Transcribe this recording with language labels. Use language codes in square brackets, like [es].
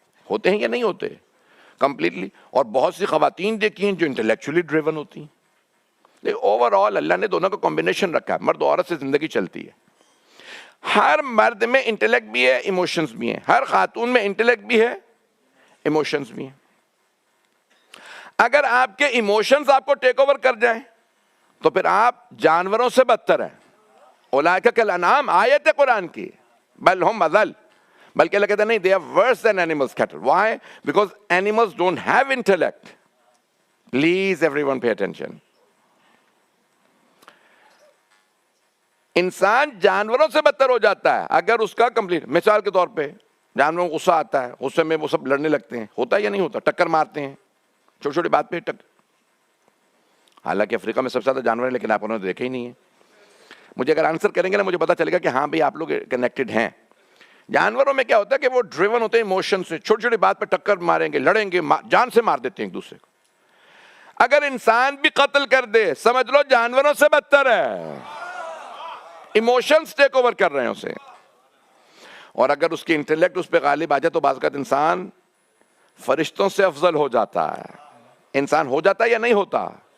[ur] ہوتے ہیں یا نہیں ہوتے کمپلیٹلی، اور بہت سی خواتین دیکھی ہیں جو انٹلیکچولی ڈریون ہوتی ہیں۔ لیکن اوور آل اللہ نے دونوں کا کمبینیشن رکھا ہے، مرد و عورت سے زندگی چلتی ہے۔ ہر مرد میں انٹلیکٹ بھی ہے، ایموشنز بھی ہیں، ہر خاتون میں انٹلیکٹ بھی ہے، ایموشنز بھی ہیں۔ اگر آپ کے ایموشنز آپ کو ٹیک اوور کر جائیں تو پھر آپ جانوروں سے بدتر ہیں۔ [ar] اولئک کالانعام، [ur] آیت ہے قرآن کی، [ar] بل ہم اضل، [ur] بلکہ اللہ کہتا ہے نہیں، [en] they are worse than animals cattle. Why? Because animals don't have intellect. Please everyone pay attention. [ur] انسان جانوروں سے بدتر ہو جاتا ہے اگر اس کا کمپلیٹ، مثال کے طور پہ جانوروں کو غصہ آتا ہے، غصے میں وہ سب لڑنے لگتے ہیں، ہوتا ہے یا نہیں ہوتا؟ ٹکر مارتے ہیں چھوٹی چھوٹی بات پہ حالانکہ افریقہ میں سب سے زیادہ جانور ہیں، لیکن آپ انہوں نے دیکھے ہی نہیں ہیں۔ مجھے اگر آنسر کریں گے نا، مجھے پتا چلے گا کہ ہاں بھئی آپ لوگ کنیکٹڈ ہیں۔ جانوروں میں کیا ہوتا ہے کہ وہ ڈریون ہوتے ہیں ایموشن سے، چھوٹی چھوٹی بات پہ ٹکر ماریں گے، لڑیں گے، جان سے مار دیتے ہیں ایک دوسرے کو۔ اگر انسان بھی قتل کر دے، سمجھ لو جانوروں سے بدتر ہے، ایموشنز ٹیک اوور کر رہے ہیں اسے۔ اور اگر اس کی انٹلیکٹ اس پہ غالب آ جائے تو بعض اوقات انسان فرشتوں سے افضل ہو جاتا ہے۔ انسان ہو جاتا ہے یا نہیں ہوتا؟